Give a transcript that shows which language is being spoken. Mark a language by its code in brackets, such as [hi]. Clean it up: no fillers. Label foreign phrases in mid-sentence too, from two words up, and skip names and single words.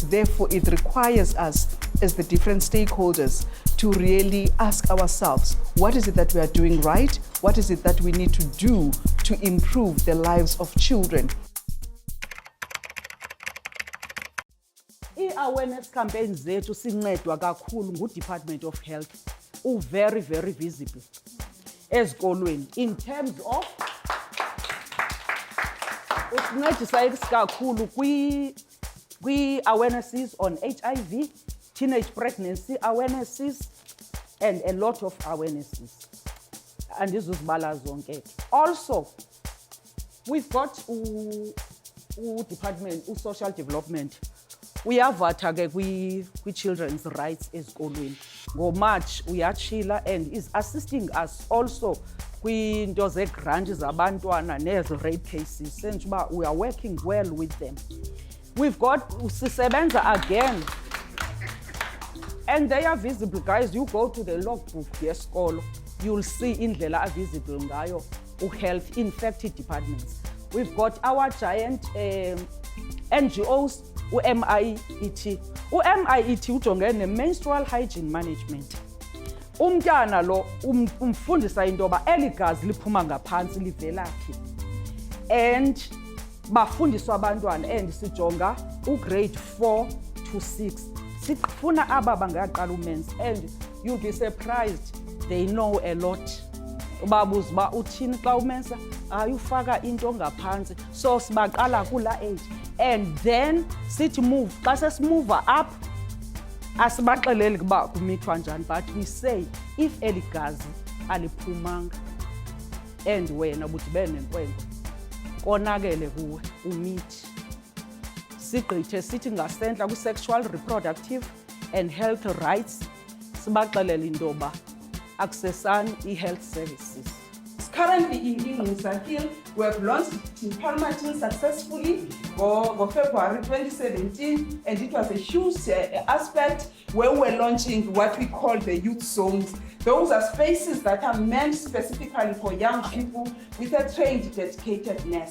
[en] Therefore, it requires us as the different stakeholders to really ask ourselves, what is it that we are doing right? What is it that we need to do to improve the lives of children? I-awareness campaigns [xh] zethu sincedwa kakhulu [en] ngu-Department of Health, very, very visible ezikolweni in terms of [xh] usincedisa kakhulu kwi-awarenesses [en] on HIV, teenage pregnancy awarenesses, and a lot of awarenesses. [xh] Andizuzibala zonke. [en] Also, we've got department social development. [xh] Uyavata ke kwi- [en] children's rights [xh] ezikolweni. Ngo-March uyachila [en] and is assisting us also [xh] kwinto ze-grant zabantwana nezi-rape cases. [en] Sense uba we are working well with them. We've got sisebenza again, and they are visible, guys. You go to the logbook yesikolo, you'll see indlela visible ngayo health infected departments. We've got our giant NGOs, MIET. [xh] MIET ujongene [en] menstrual hygiene management. [xh] Umntana lo umfundisa into yoba eli gazi liphuma ngaphantsi livelaphi, and bafundiswa abantwana, and sijonga grade 4 to 6. Sifuna aba bangaqala umense, [en] and you'll be surprised, they know a lot. [xh] Ubabuza uba uthini xa umensa, ayufaka into ngaphantsi. So sibaqala kula age, [en] and then [xh] sithi move, xa sesimova up, asibaxeleli kuba kumithwa njani, [en] but we say if [xh] eli gazi aliphumanga and wena budibene nenkwenkwe konakele kuwe umithi, sigqithe sithi ngasentla kwi- [en] sexual, reproductive and health rights, [xh] sibaxelele into yoba accessani i-health services. [en] Currently in INgquza-Hill, we have launched Palmerton successfully for February 2017, and it was a huge aspect where we're launching what we call the youth zones. Those are spaces that are meant specifically for young people with a trained, dedicated nurse.